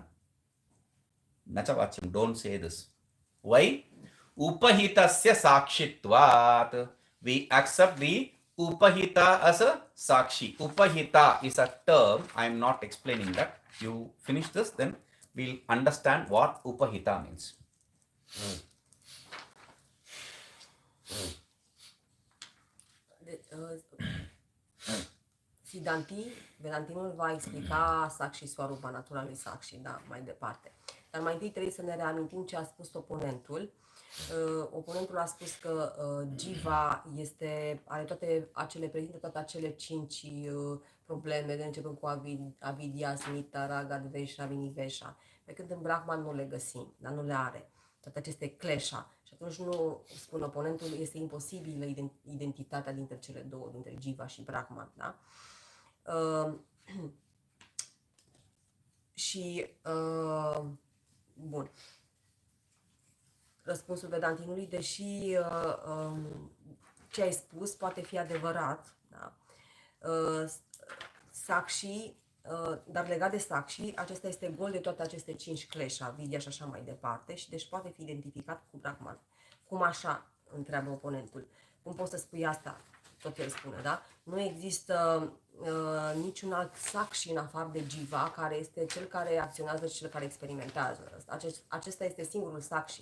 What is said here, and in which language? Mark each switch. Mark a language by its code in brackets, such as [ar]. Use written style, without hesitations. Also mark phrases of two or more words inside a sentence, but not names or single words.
[en] Nachavachyam, don't say this. Why? [sa] Upahitasya sakshitvat. [en] We accept the Upahita as a Sakshi. Upahita is a term. I am not explaining that. You finish this, then we'll understand what Upahita means. [ro] Vedantinul va explica [sa] Sakshi Swarupa, [ro] natura lui Sakshi, da, mai departe. Dar mai întâi trebuie să ne reamintim ce a spus oponentul. Oponentul a spus că Jiva prezintă toate acele 5 probleme, de începând cu [sa] avidya, smita, raga, dvesha, vinivesha. [ro] Pe când în Brahman nu le găsim, dar nu le are. Toate aceste klesha. Și atunci nu, spune oponentul, este imposibilă identitatea dintre cele două, dintre Jiva și Brahman, da? Bun. Răspunsul vedantinului, deși ce ai spus poate fi adevărat, da? Sakshi, dar legat de Sakshi, acesta este gol de toate aceste 5 klesha, vidya și așa mai departe, și deci poate fi identificat cu Brahman. Cum așa? Întreabă oponentul. Cum poți să spui asta? Tot el spune, da? Nu există niciun alt Sakshi în afară de Jiva, care este cel care acționează și cel care experimentează. Acesta este singurul Sakshi.